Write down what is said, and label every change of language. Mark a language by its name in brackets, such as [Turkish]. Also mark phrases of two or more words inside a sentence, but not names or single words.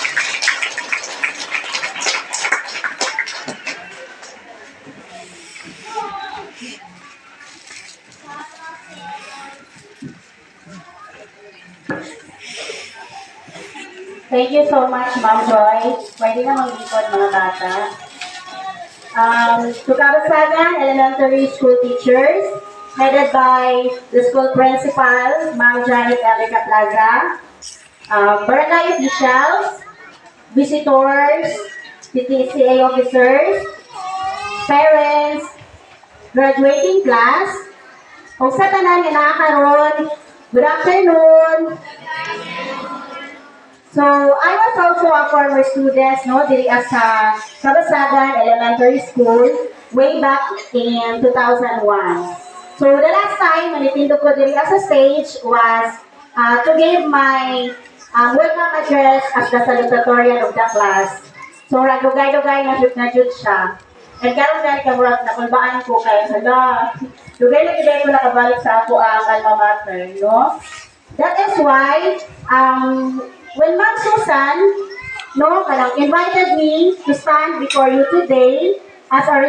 [English] Thank you so much, Ma'am Joy. [Cebuano] Pwede na mag-ikot mga bata. [English] To Kabasagan Elementary School teachers, headed by the school principal, Ma'am Janet Elica Plaza, barangay officials, visitors, PTCA officers, parents, graduating class, [Cebuano] o sa tanan nga nakakaroon, [English] good afternoon. So, I was also a former student, no, [Cebuano] diri sa [English] Kabasagan Elementary School way back in 2001. So, the last time [Cebuano] nalitindo ko diri sa [English] stage was to give my welcome address as the salutatorian of the class. So, [Cebuano] dugay-dugay na jud siya. And karon gani ka murag nakulbaan ko kay hala. Dugay-dugay ko nakabalik sa ako ang [English] alma mater, [Cebuano] no? [English] That is why when Ma'am Susan, no, invited me to stand before you today as a